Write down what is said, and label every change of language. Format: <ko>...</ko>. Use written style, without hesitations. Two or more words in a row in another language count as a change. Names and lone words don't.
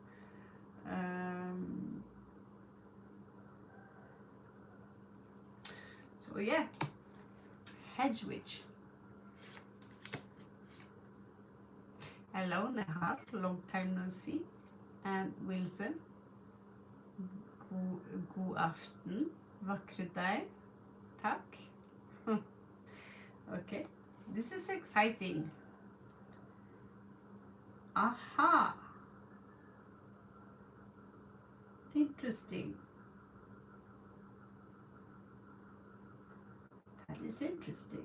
<en>So yeah, hedge witch. Hello Nehar, long time no see. And Wilson,</en> <no>god aften, vakre deg, takk.</no> <en>Okay, this is exciting. Aha, interesting. That is interesting.</en>